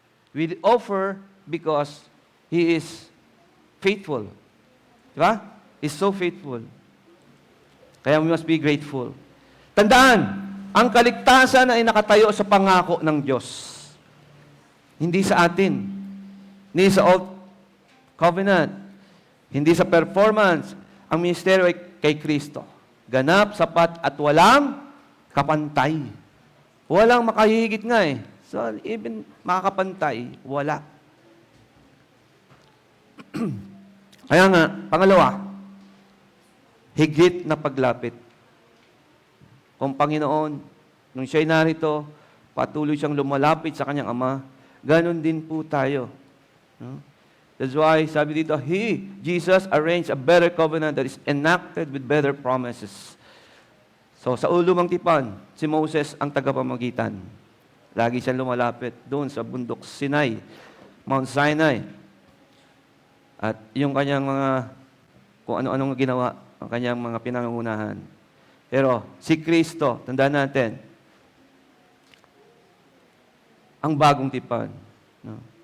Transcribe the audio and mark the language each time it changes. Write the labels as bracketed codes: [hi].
[en] We offer because He is faithful. [tl] Diba? [en] He's so faithful. Kaya we must be grateful. [tl] Tandaan, ang kaligtasan ay nakatayo sa pangako ng Diyos. Hindi sa atin. Hindi sa Old Covenant. Hindi sa performance. Ang ministeryo ay kay Kristo. Ganap, sapat, at walang kapantay. Walang makahihigit nga eh. [en] So, even [tl] makakapantay, wala. Kaya nga, pangalawa, higit na paglapit. Kung Panginoon, nung siya'y narito, patuloy siyang lumalapit sa kanyang Ama, ganon din po tayo. No? [en] That's why, [tl] sabi dito, [en] Jesus, arranged a better covenant that is enacted with better promises. [tl] So, sa ulumang tipan, si Moses ang tagapamagitan. Lagi siyang lumalapit doon sa bundok Sinai, Mount Sinai. At yung kanyang mga, kung ano-anong ginawa, ang kanyang mga pinangungunahan. Pero si Kristo, tandaan natin, ang bagong tipan. No?